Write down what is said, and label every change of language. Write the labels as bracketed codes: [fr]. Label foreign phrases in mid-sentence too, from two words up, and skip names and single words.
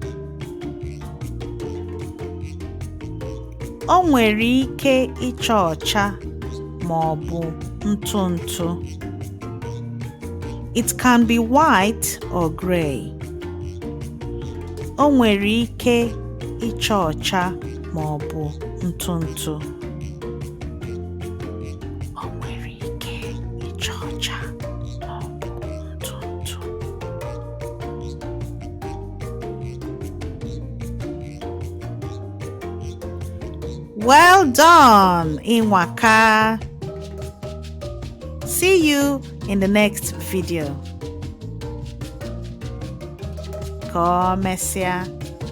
[ig] O nwere ike ịcha ọcha ma ọ bụ ntụ ntụ. [en] It can be white or gray. [ig] O nwere ike ịcha ọcha ma ọ bụ ntụ ntụ. O nwere ike ịcha ọcha ma ọ bụ ntụ ntụ. [en] Well done, Inwaka. See you in the next video. [ig] Ka o mesịa.